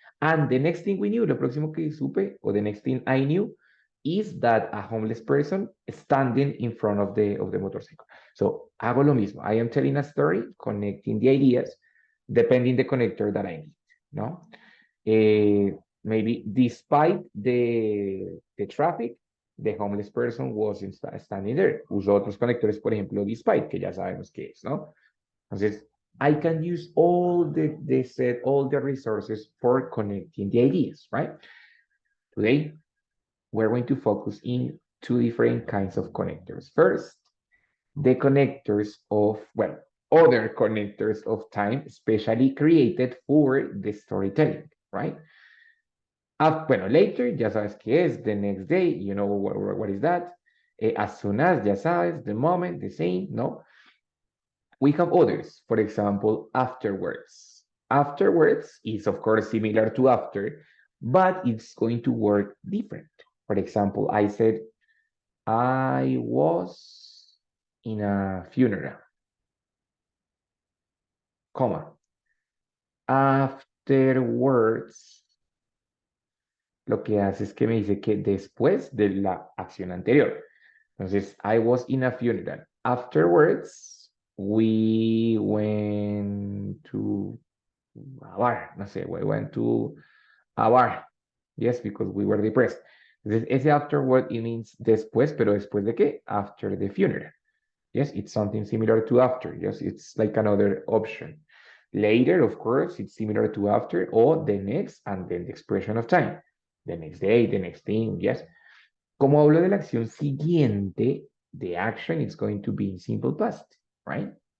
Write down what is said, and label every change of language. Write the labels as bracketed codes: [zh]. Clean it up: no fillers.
[en] And the next thing we knew, [es] lo próximo que supe, [en] or the next thing I knew, is that a homeless person standing in front of the motorcycle. [es] So, hago lo mismo. [en] I am telling a story, connecting the ideas, depending the connector that I need, no? Maybe despite the traffic, the homeless person wasn't standing there. [es] Usó otros conectores, por ejemplo, despite, que ya sabemos qué es, ¿no? [en] Entonces, I can use all all the resources for connecting the ideas, right? Today, we're going to focus in two different kinds of connectors. First, the connectors of, well, other connectors of time, especially created for the storytelling, right? Bueno, later, [es] ya sabes qué es, [en] the next day, you know what is that. As soon as, [es] ya sabes, [en] the moment, the same, no? We have others, for example, afterwards. Afterwards is, of course, similar to after, but it's going to work different. For example, I said, I was in a funeral, comma. [es] Afterwards, lo que hace es que me dice que después de la acción anterior. [en] Entonces, I was in a funeral. Afterwards, we went to a bar. No sé, we went to a bar. Yes, because we were depressed. [es] Entonces, ese afterward, [en] it means [es] después, pero después de qué? [en] After the funeral. Yes, it's something similar to after. Yes, it's like another option. Later, of course, it's similar to after, or the next, and then the expression of time. The next day, the next thing, yes. [es] Como hablo de la acción siguiente, [en] the action is going to be in simple past, right?